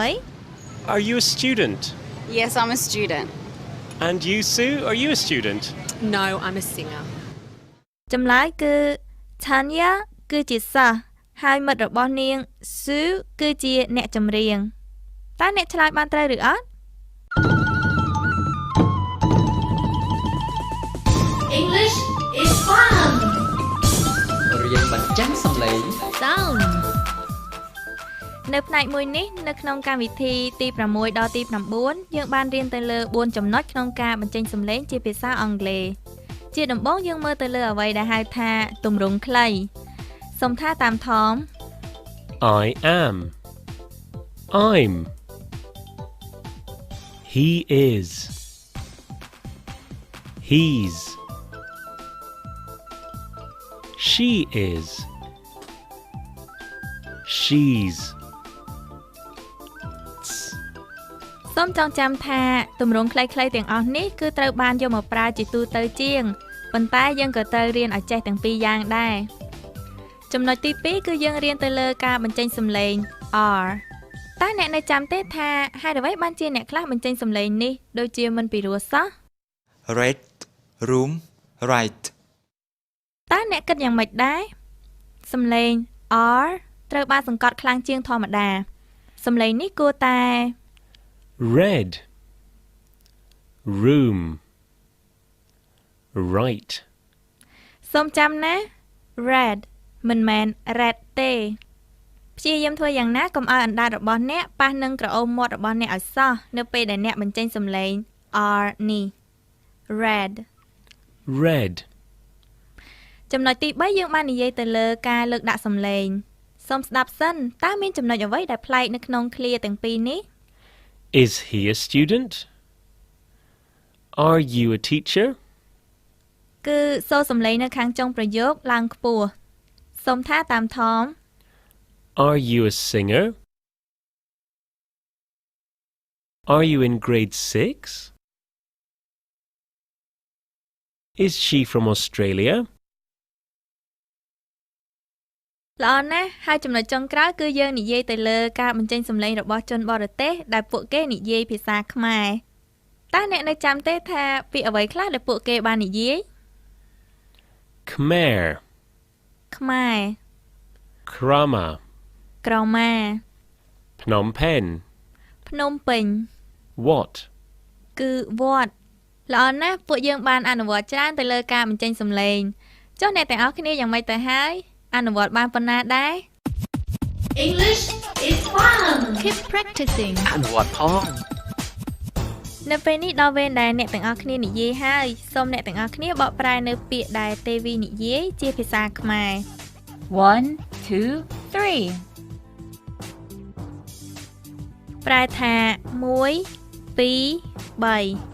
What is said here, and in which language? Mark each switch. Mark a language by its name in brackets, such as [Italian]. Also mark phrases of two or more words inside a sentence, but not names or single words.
[English] Are you a student? Yes, I'm a student. And you, Sue, are you a student? No, I'm a singer. [Khmer] ចម្លើយគឺ Tanya គឺជាសិស្សហើយមិត្តរបស់នាង Sue គឺជាអ្នកចម្រៀងតើអ្នកឆ្លើយបានត្រូវឬអត់ [English] English is fun. [Khmer] រៀនបញ្ចាំងសំឡេង [English] Sound. [Khmer] នៅផ្នែកមួយនេះនៅក្នុងកម្មវិធីទី6ដល់ទី9យើងបានរៀនទៅលើ4ចំណុចក្នុងការបញ្ចេញសំឡេងជាភាសាអង់គ្លេសជាដំបូងយើងមើលទៅលើអ្វីដែលហៅថាទម្រង់ខ្លីសូមថាតាមថម [English] I am. I'm. He is. He's. She is. She's. [Khmer] សូមចងចាំថាទម្រង់ខ្លីៗទាំងអស់នេះគឺត្រូវបានយកមកប្រើជាទូទៅជាងប៉ុន្តែយើងក៏ត្រូវរៀនឲ្យចេះទាំងពីរយ៉ាងដែរចំណុចទី2គឺយើងរៀនទៅលើការបញ្ចេញសំឡេង R តើអ្នកនៅចាំទេថាហេតុអ្វីបានជាអ្នកខ្លះបញ្ចេញសំឡេងនេះដូចជាមិនពីរោះសោះ [English] Red. Room. Right. [Khmer] តើអ្នកគិតយ៉ាងម៉េចដែរសំឡេង R ត្រូវបានសង្កត់ខ្លាំងជាងធម្មតាសំឡេងនេះគួរតែ [English] Red. Room. Right. [Khmer] សូមចាំណា red មិនមែន red ទេព្យាយាមធ្វើយ៉ាងណាកុំឲ្យអណ្ដាតរបស់អ្នកប៉ះនឹងក្រអូមមាត់របស់អ្នកឲ្យសោះនៅពេលដែលអ្នកបញ្ចេញសំឡេង R នេះ red [English] Red. [Khmer] ចំណុចទី3យើងបាននិយាយទៅលើការលើកដាក់សំឡេងសូមស្ដាប់សិនតើមានចំណុចអ្វីដែលប្លែកនៅក្នុងឃ្លាទាំងពីរនេះ [English] Is he a student? Are you a teacher? [Khmer] គឺសូរសំឡេងនៅខាងចុងប្រយោគឡើងខ្ពស់សូមថាតាមថម [English] Are you a singer? Are you in grade 6? Is she from Australia? [Khmer] ល្អណាស់ហើយចំណុចចុងក្រោយគឺយើងនិយាយទៅលើការបញ្ចេញសំឡេងរបស់ជនបរទេសដែលពួកគេនិយាយភាសាខ្មែរតើអ្នកនៅចាំទេថាពាក្យអ្វីខ្លះដែលពួកគេបាននិយាយ [English] Khmer, [Khmer] ខ្មែរ [English] Krama, [Khmer] ក្រមា [English] Phnom Penh. [Khmer] ភ្នំពេញ [English] What? [Khmer] គឺវត្តល្អណាស់ពួកយើងបានអនុវត្តច្រើនទៅលើការបញ្ចេញសំឡេងចុះអ្នកទាំងអស់គ្នាយ៉ាងម៉េចទៅហើយអនុវត្តបានប៉ុណ្ណាដែរ [English] English is fun. Keep practicing [Khmer] អនុវត្តផង នៅពេលនេះដល់វេនដែលអ្នកទាំងអស់គ្នានិយាយហើយសូមអ្នកទាំងអស់គ្នាបកប្រែនៅពាក្យដែលទេវីនិយាយជាភាសាខ្មែរ [English] 1, 2, 3. [Khmer] ប្រែថា1 2 3